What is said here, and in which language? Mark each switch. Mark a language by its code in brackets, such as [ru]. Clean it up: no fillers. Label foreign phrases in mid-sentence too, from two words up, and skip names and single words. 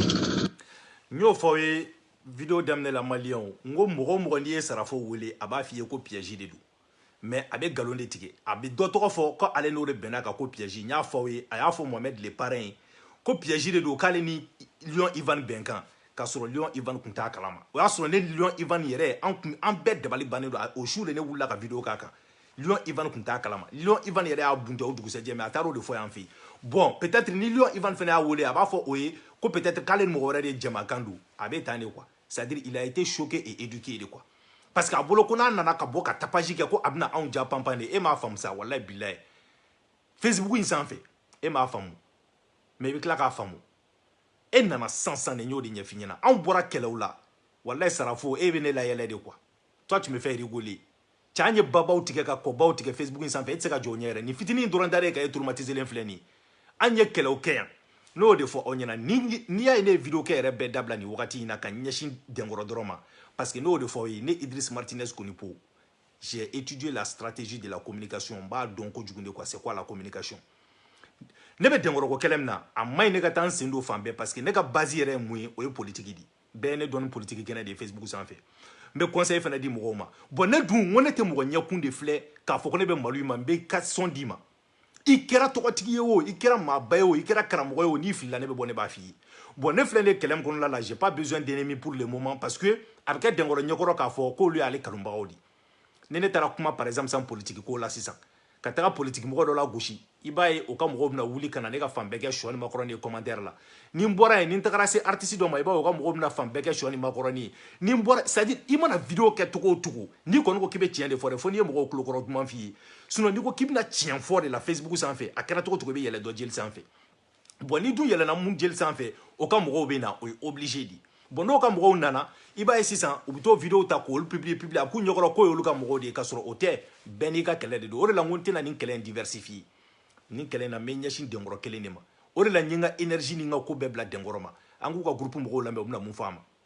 [bm] n y'o fɔ aw ye vidéo daminɛ la maliyɛnw n ko mɔgɔ o mɔgɔ n'i ye Sarafo wele a b'a f'i ye ko piège de don mais a bɛ nkalon de tigɛ a bɛ dɔ tɔgɔ fɔ ko ale n'o de bɛnna kan ko piège n y'a fɔ aw ye a y'a fɔ Mohamed le parrain ye ko piège de don k'ale ni Lion Ivan bɛnkan k'a sɔrɔ Lion Ivan tun t'a kalama o y'a sɔrɔ ne Lion Ivan yɛrɛ an bɛɛ dabali bannen don o su de ne wulila ka vidéo k'a kan Lion Ivan kun t'a kalama Lion Ivan yɛrɛ y'a bunte o dugusɛjɛ mais a taara o de fɔ yan fɛ [fr] bon peut-être [bm] ni Lion Ivan fana y'a wele a b'a fɔ o ye ko peut-être k'ale ni mɔgɔ wɛrɛ de jamakan don a bɛ tan [fr] de quoi c'est-à-dire il a été choqué et éduqué de quoi parce que [bm] a bolo ko n'a nana ka bɔ ka tapage kɛ ko a bɛna anw ja panpan de e m'a faamu sa [ar] wallahi billahi [bm] Facebook in sanfɛ e m'a faamu mais i bɛ tila k'a faamu e nana sansan de y'o de ɲɛf'i ɲɛna anw bɔra kɛlɛw la wallahi sarafo e bɛ ne layɛlɛ [fr] de quoi toi tu me fais rigoler [bm] cɛ an ye babaw tigɛ ka kɔbaw tigɛ Facebook in sanfɛ e tɛ se ka jɔ o ɲɛ yɛrɛ nin fitinin dɔrɔn da de ka e traumatisé len filɛ nin ye an ye kɛlɛw kɛ yan n'o de fɔ aw ɲɛna n'i y'a ye ne ye vidéo kɛ yɛrɛ bɛɛ dabila nin wagati in na ka ɲɛsin dɛnkɔrɔ dɔrɔn ma [fr] parce que [bm] n'o de fɔ aw ye ne Idriss Martinez Konipo [fr] j'ai étudié la stratégie de la communication [bm] n b'a dɔn kojugu [fr] de quoi c'est quoi la communication [bm] ne bɛ dɛnkɔrɔ ko kɛlɛ min na a maɲi ne ka taa n sen don fan bɛɛ [fr] parce que [bm] ne ka base yɛrɛ ye mun ye o ye politique di bɛɛ ye ne dɔn ni politique kɛnɛ de ye Facebook sanfɛ n bɛ conseil fana di mɔgɔw ma bon ne dun ko ne tɛ mɔgɔ ɲɛkun de filɛ k'a fɔ ko ne bɛ malo in ma n bɛ ka son d'i ma i kɛra tɔgɔtigi ye o i kɛra maaba ye o i kɛra karamɔgɔ ye o n'i filila ne bɛ bɔ ne b'a f'i ye bon ne filɛ ne kɛlɛ min kɔnɔna la [fr] j'ai pas besoin d'ennemis pour le moment parce que [bm] a bɛ kɛ dɛnkɔrɔ ɲɛkɔrɔ k'a fɔ k'olu y'ale kanubagaw de ni ne taara kuma [fr] par exemple sans politique [bm] ko la sisan ka taga politique mɔgɔ dɔ la gosi i b'a ye o ka mɔgɔw bɛna wuli ka na ne ka fan bɛɛ kɛ sɔ ni makɔrɔni ye commentaire la ni n bɔra yen ni n tagara se artiste dɔ ma i b'a ye o ka mɔgɔw bɛna fan bɛɛ kɛ sɔ ni makɔrɔni ye ni n bɔra [fr] c'est à dire [bm] i mana vidéo kɛ cogo o cogo n'i kɔni ko k'i bɛ tiɲɛ de fɔ dɛ fo n'i ye mɔgɔw tulokɔrɔ duman f'i ye sinon n'i ko k'i bɛna tiɲɛ fɔ de la Facebook sanfɛ a kɛra cogo o cogo i bɛ yɛlɛ dɔ jeli sanfɛ bon ni dun yɛlɛna mun jeli sanfɛ o ka mɔgɔw bɛ na o ye [fr] obligé de bon [bm] n'o ka mɔgɔw nana i b'a ye sisan u bɛ t'o vidéo ta k'olu publier a k'u ɲɛkɔrɔ k'o y'olu ka mɔgɔw de ye k'a sɔrɔ o tɛ bɛɛ n'i ka kɛlɛ de don o de la n ko n tɛna nin kɛlɛ in diversifier nin kɛlɛ in na n bɛ ɲɛsin dɛnkɔrɔ kelen de ma o de la n ye n ka énergie ni n ka ko bɛɛ bila dɛnkɔrɔ ma an k'u ka groupe mɔgɔw lamɛn u bɛna mun fɔ a ma.